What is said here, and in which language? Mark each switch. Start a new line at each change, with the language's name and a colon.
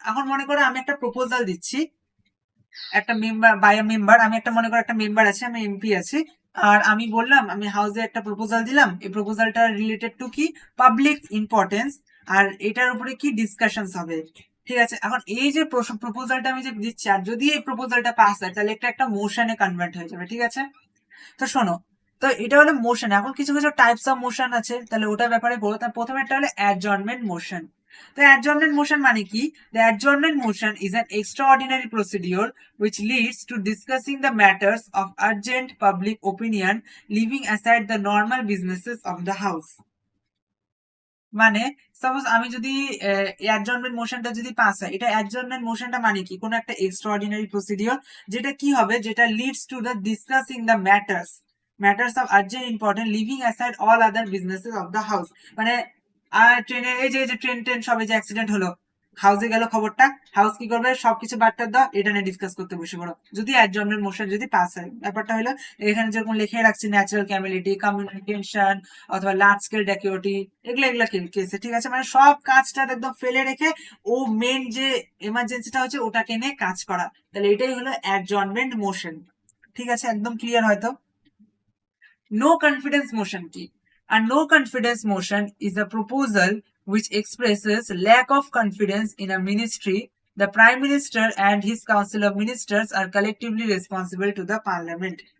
Bangla: এখন মনে করো আমি একটা প্রপোজাল দিচ্ছি, একটা মেম্বার বাই মেম্বার, আমি একটা মনে করো একটা মেম্বার আছে, আমি এমপি আছি, আর আমি বললাম আমি হাউসে একটা প্রপোজাল দিলাম, এই প্রপোজালটা রিলেটেড টু কি পাবলিক ইম্পর্টেন্স, আর এটার উপরে কি ডিসকাশনস হবে, ঠিক আছে। এখন এই যে প্রপোজালটা আমি যে দিচ্ছি, আর যদি এই প্রপোজালটা পাস হয়, তাহলে এটা একটা মোশনে কনভার্ট হয়ে যাবে, ঠিক আছে। তো শোনো, তো এটা হলো মোশন। এখন কিছু কিছু টাইপস অফ মোশন আছে, তাহলে ওটার ব্যাপারে বলো। তার প্রথমে একটা হলো অ্যাডজর্নমেন্ট মোশন। তো অ্যাডজর্নমেন্ট মোশন মানে কি,
English: The adjournment motion is an extraordinary procedure which leads to discussing the matters of urgent public opinion, leaving aside the normal businesses of the house।
Bangla: মানে সাপোজ আমি যদি অ্যাডজর্নমেন্ট মোশনটা যদি pass হয়, এটা adjournment মোশনটা মানে কি, কোন একটা এক্সট্রাঅর্ডিনারি প্রসিডিওর, যেটা কি হবে, যেটা
English: Leads to the discussing the matters of urgent important, leaving aside all other businesses of the house.
Bangla: মানে আর ট্রেনে এই যে ট্রেন সবে যে অ্যাক্সিডেন্ট হলো, হাউসে গেল খবরটা, হাউস কি করবে, সবকিছু বার্তা দাও, এটা নিয়ে ডিসকাস করতে বসে পড়ো, যদি অ্যাডজর্নমেন্ট মোশন যদি পাস হয়। ব্যাপারটা হলো এখানে যেরকম লিখে রাখছি ন্যাচারাল ক্যামিলিটি, কমিউনিকেশন অথবা লার্জ স্কেল ডেকিউরিটি, এগুলো কেসে, ঠিক আছে, মানে সব কাজটা একদম ফেলে রেখে ও মেন যে এমার্জেন্সিটা হচ্ছে ওটাকে নিয়ে কাজ করা, তাহলে এটাই হলো অ্যাডজর্নমেন্ট মোশন। ঠিক আছে, একদম ক্লিয়ার হয়তো। নো কনফিডেন্স মোশন কি?
English: আর no confidence motion is a proposal which expresses lack of confidence in a ministry. The Prime Minister and his Council of Ministers are collectively responsible to the Parliament.